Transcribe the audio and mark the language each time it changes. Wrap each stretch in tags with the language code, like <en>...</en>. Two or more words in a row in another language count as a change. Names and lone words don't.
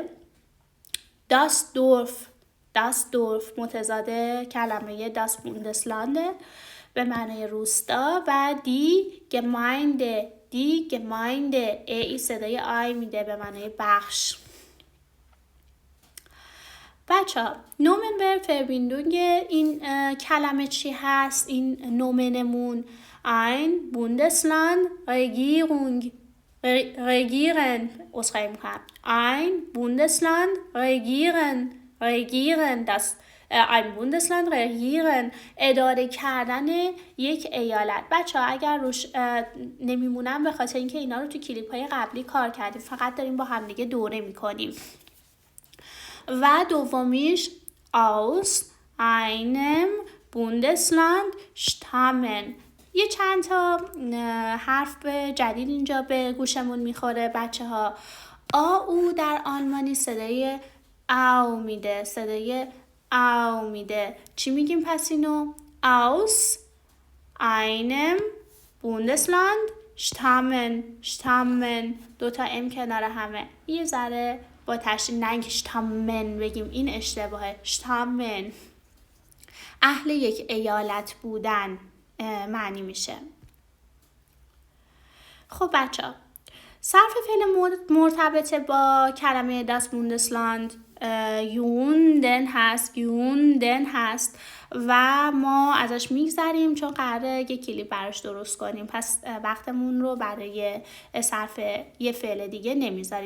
<de>das Dorf</de> <fa>متضاد کلمه</fa> <de>das Bundesland</de> <fa>به معنی روستا. و</fa> <de>die Gemeinde</de> <fa>ای صدای آی میده به معنی بخش. بچه ها</fa> <de>Nomen Verb Verbindung</de> <fa>این کلمه چی هست؟ این نومنمون</fa> <de>ein Bundesland regieren</de> <fa>اصخایی میکنم.</fa> <de>ein Bundesland regieren ein Bundesland regieren</de> <fa>اداره کردن یک ایالت. بچه ها اگر روش نمیمونم به خاطر اینکه اینا رو تو کلیپ های قبلی کار کردیم، فقط داریم با همدیگه دوره میکنیم.</fa> <de>و دومیش aus einem Bundesland stammen.</de> <fa>یه چند تا حرف جدید اینجا به گوشمون میخوره بچه ها. او در آلمانی صدای او میده. چی میگیم پس اینو؟</fa> <de>aus einem Bundesland stammen</de> <fa>2 تا ام کنار همه. یه ذره با تشدید نگیم شتامن بگیم، این اشتباهه. شتامن اهل یک ایالت بودن معنی میشه. خب بچه ها صرف فعل مرتبط با کلمه</fa> <de>das Bundesland</de> <fa>گوندن هست و ما ازش میگذریم چون قراره یک کلیپ براش درست کنیم، پس وقتمون رو برای صرف یه فعل دیگه نمیذاریم.</fa>